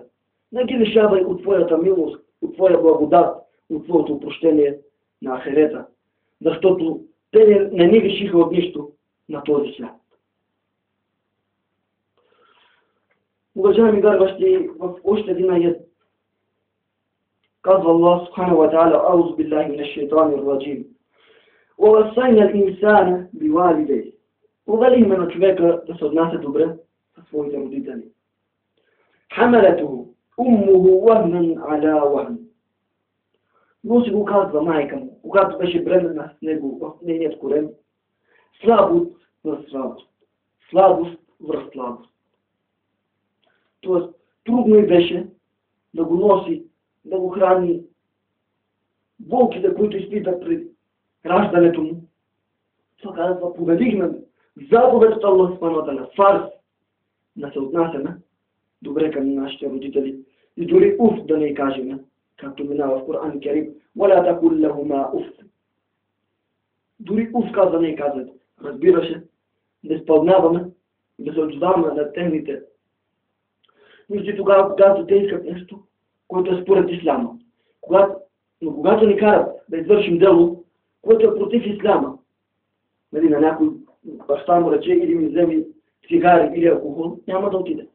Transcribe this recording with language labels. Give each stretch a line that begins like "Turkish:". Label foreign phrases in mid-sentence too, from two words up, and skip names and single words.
Bulgarian: Не ги лишавай от твоята милост, от твоя благодат, от твоето прощение на ахерета. Защото те не ни лишиха от нищо на този свят. Уважаеми вярващи, в още един аят казва Аллах
Arabic: سبحانه وتعالى: أعوذ بالله من الشيطان الرجيم. وَوَصَّيْنَا الْإِنسَانَ بِوَالِدَيْهِ.
Bulgarian: Повелихме на човека да се отнася добре със своите родители.
Arabic: حَمَلَتُهُ أُمُّهُ وَهْنًا عَلَى وَهْنٍ.
Bulgarian: Но си го казва майка му, когато беше бременна с него в нейният корем, слабост в слабост, слабост в слабост. Тоест, трудно и беше да го носи, да го храни. Болките, които изпита при раждането му, това казва, повелихме заповед от Аллах
Arabic: سبحانه وتعالى,
Bulgarian: фарз, да се отнасяме добре към нашите родители и дори уф да не кажем, както минава в Коран Керим:
Arabic: وَلَا تَقُلْ لَهُمَا уф.
Bulgarian: Дори уф казва не казват. Разбираше, да изпълняваме, да се отзоваваме на техните нужди тогава, когато те искат нещо, което е според исляма. Но когато ни карат да извършим дело, което е против исляма, нали, на някой баща му рече или ми вземи цигари или алкохол, няма да отиде.